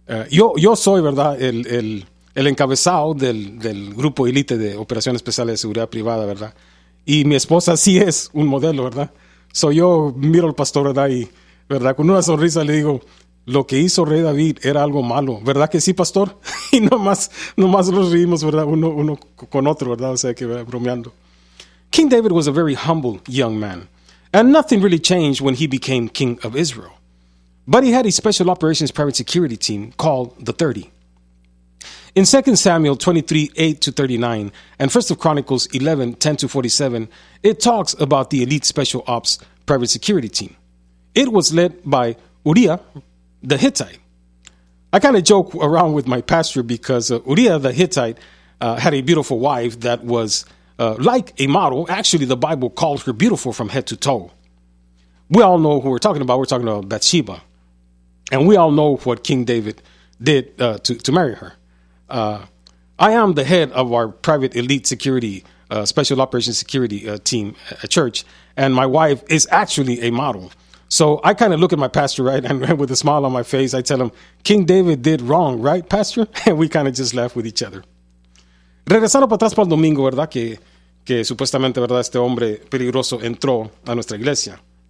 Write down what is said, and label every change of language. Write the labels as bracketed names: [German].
[Spanish] Yo soy, ¿verdad?, el encabezado del grupo élite de operaciones especiales de seguridad privada, ¿verdad? Y mi esposa sí es un modelo, ¿verdad? Soy yo, miro al pastor, ¿verdad?, y, ¿verdad?, con una sonrisa le digo, lo que hizo rey David era algo malo, ¿verdad que sí, pastor? Y nomás nos reímos, ¿verdad?, uno con otro, ¿verdad? O sea, que bromeando. [English] King David was a very humble young man. And nothing really changed when he became king of Israel. But he had a special operations private security team called the 30. In 2 Samuel 23:8-39 and 1 Chronicles 11:10-47, it talks about the elite special ops private security team. It was led by Uriah the Hittite. I kind of joke around with my pastor because Uriah the Hittite had a beautiful wife that was like a model. Actually, the Bible calls her beautiful from head to toe. We all know who we're talking about. We're talking about Bathsheba. And we all know what King David did to marry her. I am the head of our private elite security, special operations security team at church. And my wife is actually a model. So I kind of look at my pastor, right? And with a smile on my face, I tell him, King David did wrong, right, pastor? And we kind of just laugh with each other. [Spanish] Regresando para atrás para el domingo, ¿verdad? Que supuestamente, ¿verdad?, este hombre peligroso entró a nuestra iglesia.